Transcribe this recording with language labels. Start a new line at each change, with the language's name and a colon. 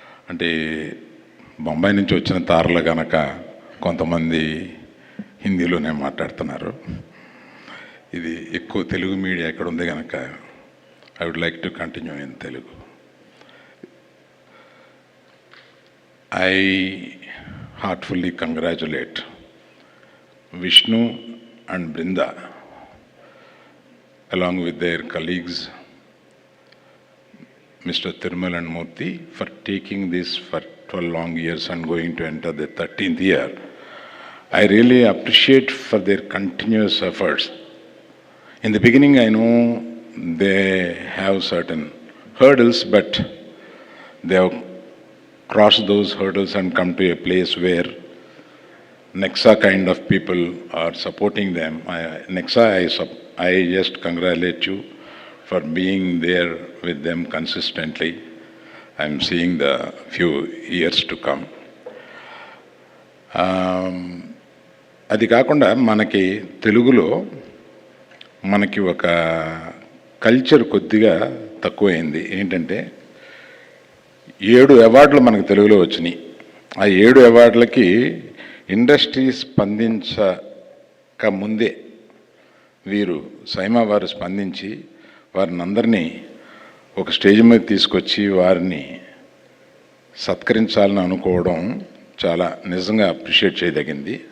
Telugu: అంటే బొంబాయి నుంచి వచ్చిన తారలు కనుక కొంతమంది హిందీలోనే మాట్లాడుతున్నారు. ఇది ఎక్కువ తెలుగు మీడియా ఎక్కడ ఉంది కనుక
English: I would like to continue in
Telugu: Telugu.
English: I heartfully congratulate Vishnu and Brinda along with their colleagues Mr. Tirmal and Murthy for taking this for 12 long years and going to enter the 13th year. I really appreciate for their continuous efforts. In the beginning I know they have certain hurdles, but they have cross those hurdles and come to a place where Nexa kind of people are supporting them. Nexa, I just congratulate you for being there with them consistently. I'm seeing the few years to come.
Telugu: అది కాకుండా మనకి తెలుగులో మనకి ఒక culture కొద్దిగా తక్కువైంది. ఏంటంటే 7 అవార్డులు మనకు తెలుగులో వచ్చినాయి. ఆ 7 అవార్డులకి ఇండస్ట్రీ స్పందించక ముందే వీరు సైమా వారు స్పందించి వారిని అందరినీ ఒక స్టేజ్ మీద తీసుకొచ్చి వారిని సత్కరించాలని అనుకోవడం చాలా నిజంగా అప్రిషియేట్ చేయదగింది.